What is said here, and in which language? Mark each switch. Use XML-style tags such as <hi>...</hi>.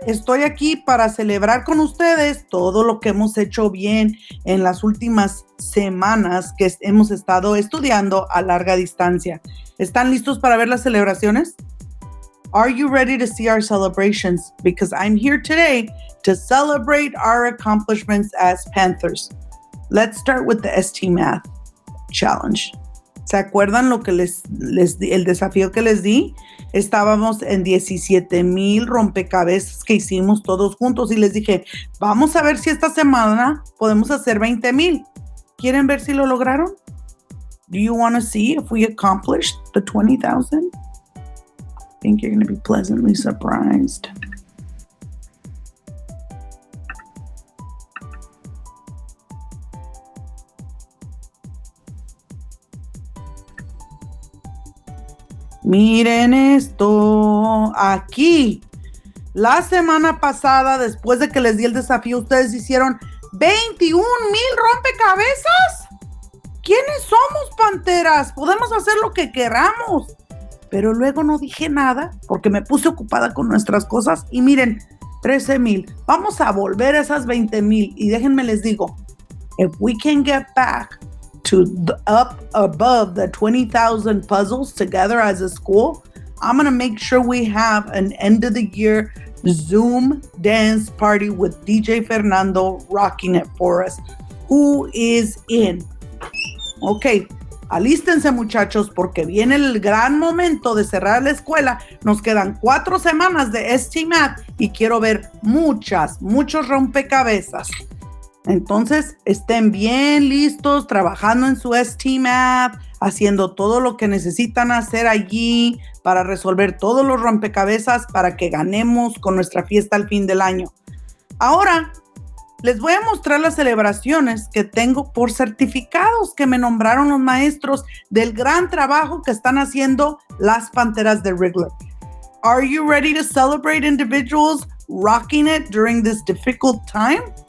<es>Estoy aquí para celebrar con ustedes todo lo que hemos hecho bien en las últimas semanas que hemos estado estudiando a larga distancia. ¿Están listos para ver las celebraciones?</es> <en>Are you ready to see our celebrations? Because I'm here today to celebrate our accomplishments as Panthers. Let's start with the ST Math Challenge.</en> <es>¿Se acuerdan lo que les di, el desafío que les di? Estábamos en 17,000 rompecabezas que hicimos todos juntos y les dije, vamos a ver si esta semana podemos hacer 20,000. ¿Quieren ver si lo lograron? Do you want to see if we accomplished the 20,000? I think you're going to be pleasantly surprised. Miren esto, aquí, la semana pasada, después de que les di el desafío, ustedes hicieron 21,000 rompecabezas. ¿Quiénes somos, Panteras? Podemos hacer lo que queramos. Pero luego no dije nada porque me puse ocupada con nuestras cosas y miren, 13,000. Vamos a volver a esas 20,000 y déjenme les digo,</es> <en>if we can get back to up above the 20,000 puzzles together as a school, I'm going to make sure we have an end of the year Zoom dance party with DJ Fernando rocking it for us. Who is in?</en> <es>Okay, alístense muchachos porque viene el gran momento de cerrar la escuela. Nos quedan 4 semanas de ST Math y quiero ver muchos rompecabezas. Entonces, estén bien listos, trabajando en su ST Math, haciendo todo lo que necesitan hacer allí para resolver todos los rompecabezas para que ganemos con nuestra fiesta al fin del año. Ahora, les voy a mostrar las celebraciones que tengo por certificados que me nombraron los maestros del gran trabajo que están haciendo las Panteras de Wriggler.</es> <en>Are you ready to celebrate individuals rocking it during this difficult time?</en>